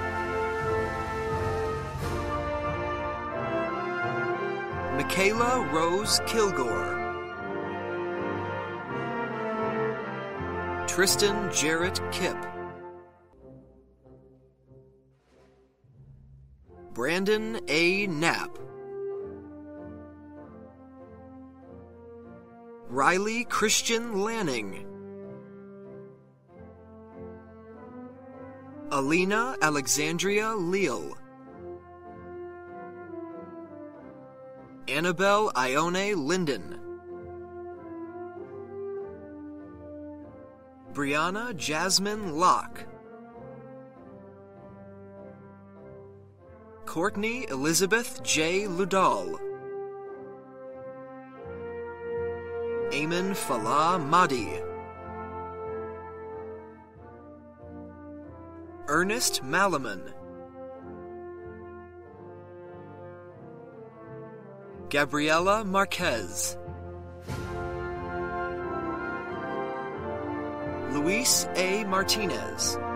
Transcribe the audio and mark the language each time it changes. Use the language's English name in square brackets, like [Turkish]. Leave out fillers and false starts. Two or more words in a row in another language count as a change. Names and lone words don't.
[English] Michaela Rose Kilgore. Tristan Jarrett Kipp. Brandon A. Knapp. Riley Christian Lanning. Alina Alexandria Leal. Annabelle Ione Linden. Brianna Jasmine Locke. Courtney Elizabeth J. Ludal. Eamon Falah Mahdi. Ernest Malaman. Gabriela Marquez. Luis A. Martinez.